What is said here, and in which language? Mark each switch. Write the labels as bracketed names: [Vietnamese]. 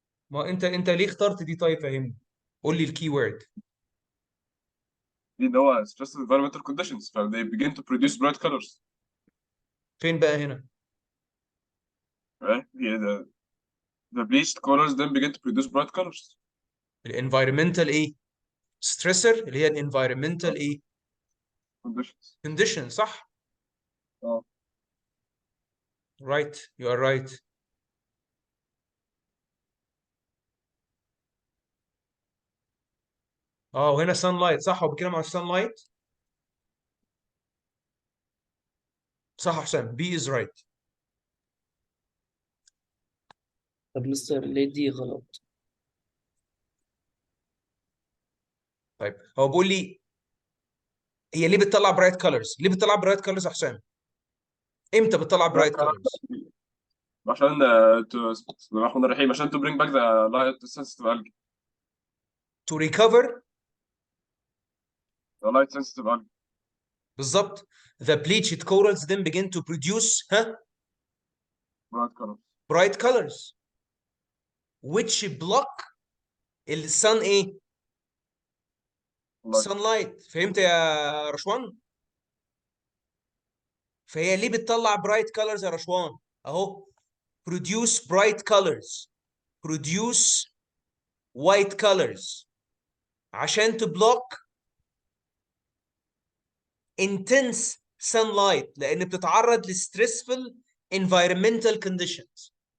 [Arabic] ما انت ليه اخترت دي؟ طيب فهمني، قول لي الكي وورد. دي اللي هو [English] stressful environmental conditions, ف they begin to produce bright colors. [Arabic] فين بقى هنا؟ [English] Right? The bleached corals then begin to produce bright colors. [Arabic] الانفايرمنتال ايه؟ ستريسر اللي هي الانفايرمنتال ايه؟ [English] Conditions. [Arabic] كونديشن، صح؟ اه. [English] right, you are right. [Arabic] اه وهنا sunlight، صح؟ هو بيتكلم عن sunlight. صح يا حسام، [English] B is right. [Arabic] طب مستر ليه دي غلط؟ طيب هو بيقول لي هي ليه بتطلع برايت كولرز؟ ليه بتطلع برايت كولرز يا حسام؟ امتى بتطلع برايت كولرز؟ عشان بسم الله الرحمن الرحيم، عشان [English] to bring back the light sensitive algae. to recover. The light sensitive algae. بالظبط. the bleached corals then begin to produce Bright colors. bright colors which block الsun ايه؟ Light. sunlight. [Arabic] فهمت يا رشوان؟ فهي ليه بتطلع bright colors يا رشوان؟ اهو [English] produce bright colors، produce white colors [Arabic] عشان تبلوك [English] intense sunlight [Arabic] لان بتتعرض ل [English] stressful environmental conditions.